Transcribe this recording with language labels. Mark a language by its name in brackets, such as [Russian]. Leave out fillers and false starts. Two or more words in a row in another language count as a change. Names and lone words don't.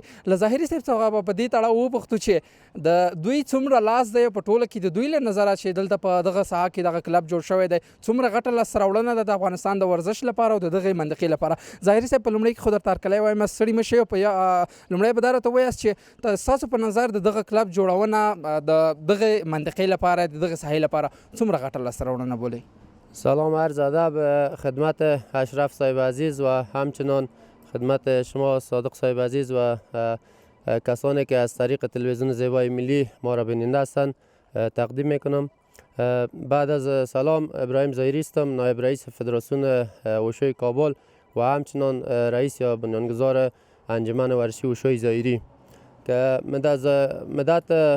[Pashto] له ظاهري صاحب څخه به په دې تړاو وپوښتو چې د دوی څومره لاس دی په ټوله کې د دوی له نظره چې دلته په دغه ساحه کې دغه کلب جوړ شوی دی، څومره غټه لاسته راوړنه ده د افغانستان د ورزش لپاره او د دغې منطقې لپاره. ظاهري صاحب په لومړي کې خو درته هرکلی وایم، ستړي مه شئ. په لومړی به دا راته ووایاست چې ستاسو په نظر د دغه کلب جوړونه د دغې منطقې لپاره، د دغې ساحې لپاره څومره غټه لاسته راوړنه بولئ؟ [Persian] سلام عرض ادب خدمت اشرف صاحب عزیز و همچنان خدمت شما صادق صاحب عزیز و کسانی که از طریق تلویزیون زیبای ملی ما را بیننده هستند تقدیم میکنم. بعد از سلام، ابراهیم ظاهری هستم، نایب رئیس فدراسیون وشوی کابل و همچنان رئیس یا بنیانگذار انجمن ورزشی وشوی ظاهری که مدت